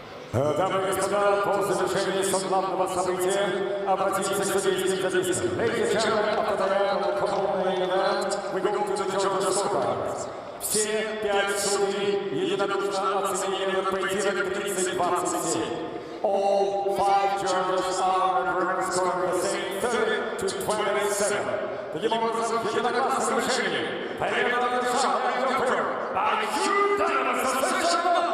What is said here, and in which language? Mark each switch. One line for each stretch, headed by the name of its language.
Russian: Дамы и господа, по завершении главного события обратимся к судейским запискам.
English: Ladies and gentlemen, after the round of the main event, we go to the judges' scorecards.
Russian: Все 5 судей единодушно оценили этот поединок 30-27.
English: All 5 judges are agreeing scoring the same 30-27.
Russian: Таким образом, в единогласном решении победу одержал
English: by unanimous decision